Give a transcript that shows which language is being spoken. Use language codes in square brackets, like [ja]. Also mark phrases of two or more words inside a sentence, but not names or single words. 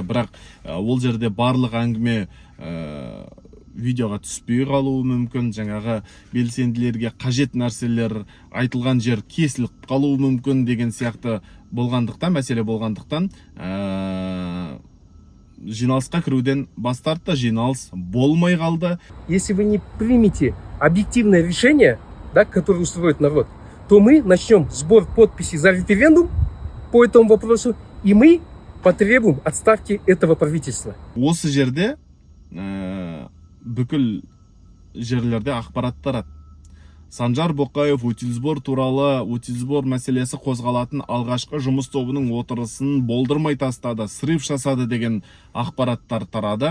[kk] Бірақ ол жерде барлық әңгіме видеоға түспей қалуы мүмкін, жаңағы белсенділерге қажет нәрселер айтылған жер кесіліп қалуы мүмкін деген сияқты болғандықтан, мәселе болғандықтан жиналысқа кіруден бас тартты, жиналыс болмай қалды. [ru] Если вы не примете объективное решение, да, которое устроит народ, то мы начнем сбор подписей за референдум по этому вопросу, и мы потребуем отставки этого правительства. [kk] Осы жерде бүкіл жерлерде ақпарат тарады. Санжар Боқаев [ru] утиль сбор [kk] туралы, [ru] утиль сбор [kk] мәселесі қозғалатын алғашқы жұмыс тобының отырысын болдырмай тастады, срыв жасады деген ақпараттар тарады.